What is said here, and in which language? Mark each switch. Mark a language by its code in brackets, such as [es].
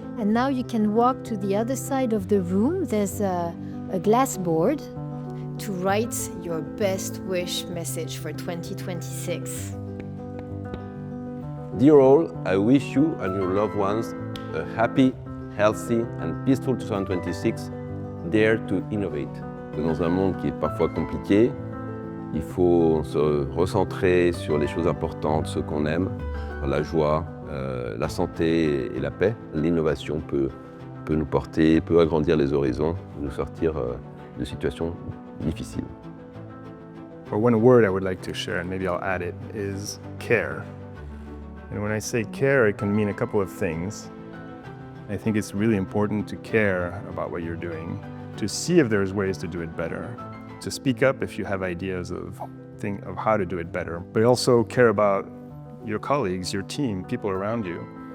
[en] And now you can walk to the other side of the room. There's a glass board to write your best wish message for 2026. Dear all, I wish you and your loved ones a happy, healthy and peaceful 2026. Dare to innovate. [fr] Dans un monde qui est parfois compliqué, il faut se recentrer sur les choses importantes, ce qu'on aime, la joie, la santé et la paix. L'innovation peut nous porter, peut agrandir les horizons, nous sortir de situations difficiles. [en] But one word I would like to share, and maybe I'll add it, is care. And when I say care, it can mean a couple of things. I think it's really important to care about what you're doing, to see if there's ways to do it better, to speak up if you have ideas of how to do it better, but also care about your colleagues, your team, people around you.